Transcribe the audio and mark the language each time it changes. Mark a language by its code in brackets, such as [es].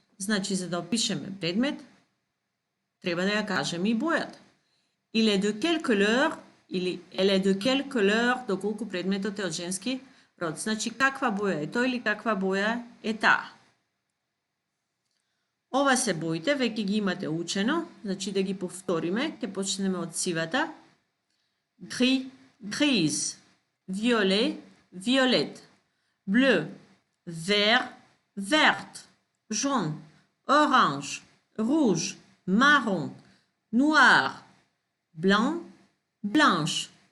[mk] Значи, за да опишеме предмет, треба да ја кажеме и бојата. [fr] Il est de quelle couleur [mk] или [fr] elle est de quelle couleur, [mk] доколку предметот е од женски род. Значи, каква боја е тој или каква боја е таа. Ова се боите, веќе ги имате учено, значи да ги повториме, ќе почнеме од сивата. [fr] Gris, grise, violet, violette, bleu, vert, verte, jaune, orange, rouge, marron, noir, blanc, blanche.